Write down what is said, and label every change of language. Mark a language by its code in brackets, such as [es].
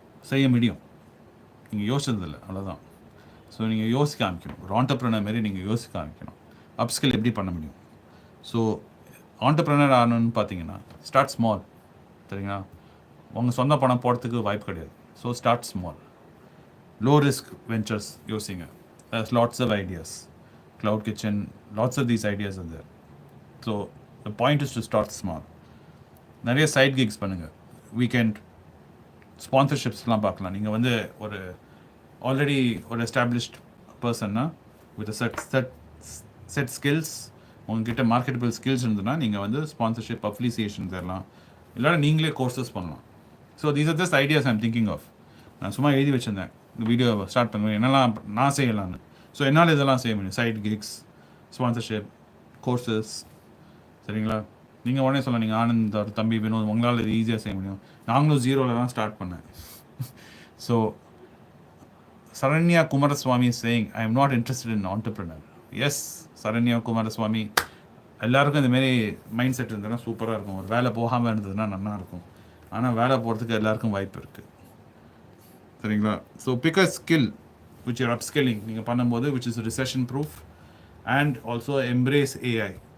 [ta] செய்ய முடியும், நீங்கள் யோசிச்சதில்லை, அவ்வளோதான். ஸோ நீங்கள் யோசிக்க ஆரம்பிக்கணும். ஒரு ஆண்டர்ப்ரனர் மாரி நீங்கள் யோசிக்க ஆரம்பிக்கணும். அப்ஸ்கில் எப்படி பண்ண முடியும்? ஸோ ஆண்டர்ப்ரனர் ஆகணும்னு பார்த்தீங்கன்னா ஸ்டார்ட் ஸ்மால். சரிங்களா? உங்கள் சொந்த பணம் போகிறதுக்கு வாய்ப்பு கிடையாது. So start small, low risk ventures யோசிங்க. [en] There's lots of ideas, cloud kitchen, lots of these ideas are there. So the point is to start small. [ta] நிறைய சைட் கிக்ஸ் பண்ணுங்கள். வீக்கெண்ட் ஸ்பான்சர்ஷிப்ஸ்லாம் பார்க்கலாம். நீங்கள் வந்து ஒரு ஆல்ரெடி ஒரு எஸ்டாப்ளிஷ்ட் பர்சன்னா வித் செட் ஸ்கில்ஸ், உங்ககிட்ட marketable skills இருந்ததுன்னா நீங்கள் வந்து ஸ்பான்சர்ஷிப் அஃபிலிசியேஷன் தரலாம், இல்லைனா நீங்களே கோர்சஸ் பண்ணலாம். [en] So these are just ideas I'm thinking of. [ta] நான் சும்மா எழுதி வச்சுருந்தேன் இந்த வீடியோ ஸ்டார்ட் பண்ணுவேன் என்னெல்லாம் நான் செய்யலான்னு. ஸோ என்னால் இதெல்லாம் செய்ய முடியும். Side kicks, sponsorship, courses. சரிங்களா? நீங்கள் உடனே சொல்லலாம், நீங்கள் ஆனந்த் ஒரு தம்பி வினோத் உங்களால் இது ஈஸியாக செய்ய முடியும். நாங்களும் ஜீரோவில் தான் ஸ்டார்ட் பண்ணேன். [en] So Saranya Kumaraswamy is saying, I am not interested in entrepreneur. [ta] Yes, Saranya Kumaraswamy, எல்லாருக்கும் இந்தமாரி மைண்ட் செட் இருந்ததுன்னா சூப்பராக இருக்கும். ஒரு வேலை போகாமல் இருந்ததுன்னா நல்லா இருக்கும். ஆனால் வேலை போகிறதுக்கு எல்லாருக்கும் வாய்ப்பு இருக்குது. சரிங்களா? [en] so pick a skill which you're upskilling [ta] நீங்கள் பண்ணும்போது, [en] Which is recession proof and also embrace AI.